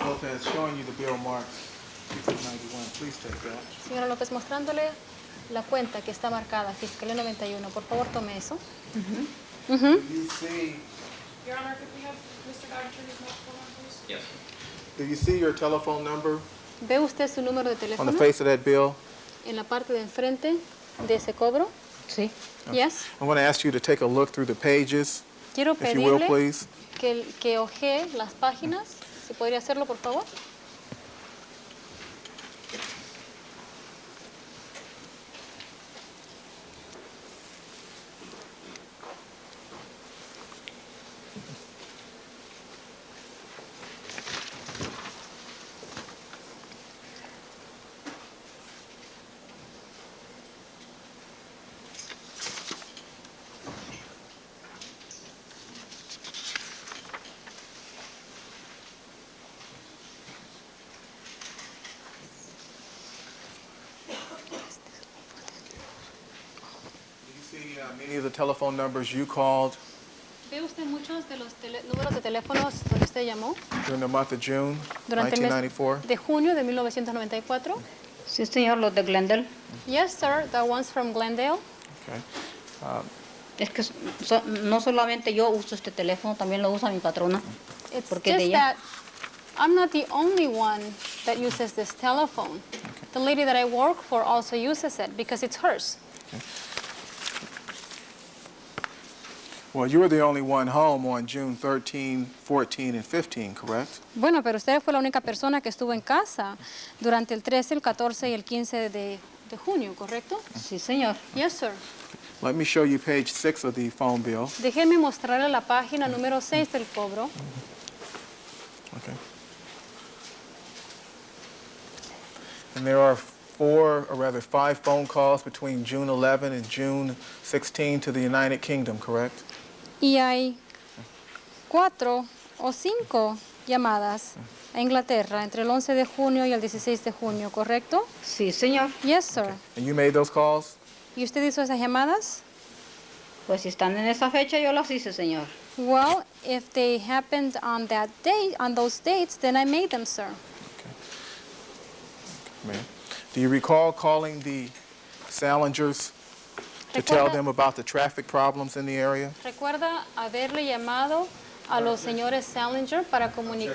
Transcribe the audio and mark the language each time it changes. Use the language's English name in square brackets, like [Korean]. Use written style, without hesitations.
[English] Lopez, showing you the bill marked 91. Please take that. [Spanish] Señora López, mostrándole la cuenta que está marcada, Fiscalía 91. Por favor, tome eso. [English] Do you see, Your Honor, could we have Mr. Dodger turn his microphone on, please? Yes. do you see your telephone number [Spanish] ¿Ve usted su número de [English] on the [Spanish] teléfono [English] face of that bill? [Spanish] en la parte de enfrente de ese cobro? Sí. [English] Yes. I'm going to ask you to take a look through the pages, [Spanish] Quiero [English] if you will, [Spanish] pedirle [English] please. [Spanish] que ojee las páginas. ¿Se podría hacerlo, por favor? [English] Do you see many of the telephone numbers you called [Spanish] ¿Ve usted muchos de los números de teléfonos donde usted llamó [English] during the month of June [Spanish] durante el mes [English] 1994? [Spanish] de junio de 1994? Sí, señor, los de Glendale. [English] Yes, sir. The ones from Glendale. Okay. [Spanish] Es que no solamente yo uso este teléfono, también lo usa mi patrona. [English] It's [Spanish] Porque de [English] just [Spanish] ella. [English] that I'm not the only one that uses this telephone. The lady that I work for also uses it because it's hers. Well, you were the only one home on June 13, 14, and 15, correct? [Spanish] Bueno, pero usted fue la única persona que estuvo en casa durante el 13, el 14 y el 15 de junio, ¿correcto? Sí, señor. [English] Yes, sir. Let me show you page 6 of the phone bill. [Spanish] Déjeme mostrarle la página número 6 del cobro. [English] Okay. And there are 5 phone calls between June 11 and June 16 to the United Kingdom, correct? [Spanish] Y hay 4 o 5 llamadas a Inglaterra entre el 11 de junio y el 16 de junio, ¿correcto? Sí, señor. [English] Yes, sir. And you made those calls? [Spanish] ¿Y usted hizo esas llamadas? Pues si están en esa fecha, yo las hice, señor. [English] Well, if they happened on that date, on those dates, then I made them, sir. Ma'am. Do you recall calling the Salingers to tell them about the traffic problems in the area? [Spanish] ¿Recuerda haberle llamado a los señores Salinger para comunicar?